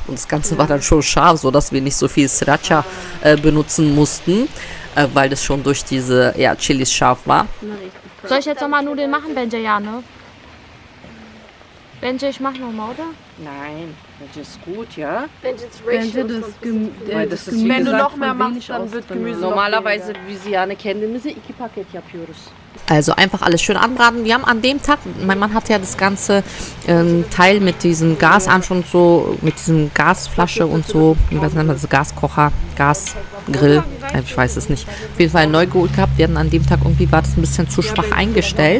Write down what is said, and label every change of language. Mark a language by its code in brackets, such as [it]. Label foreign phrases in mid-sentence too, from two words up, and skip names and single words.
[de] Und das Ganze war dann schon scharf, sodass wir nicht so viel Sriracha benutzen mussten, weil das schon durch diese Chilis scharf war. Soll ich jetzt nochmal Nudeln machen, Benja? Ja, ne? Benja, ich mach nochmal, oder? Nein, das ist gut, ja. Wenn du noch mehr machst, dann wird Gemüse Normalerweise, wie Sie ja [tr] kendimizi 2 paket yapıyoruz. [de] Also einfach alles schön anbraten. Wir haben an dem Tag, mein Mann hat ja das ganze Teil mit diesem Gasanschluss so, mit diesem Gasflasche und so, was nennt man das, Gaskocher, Gasgrill, ich weiß es nicht. Auf jeden Fall neu geholt gehabt. Wir hatten an dem Tag irgendwie, war das ein bisschen zu schwach eingestellt.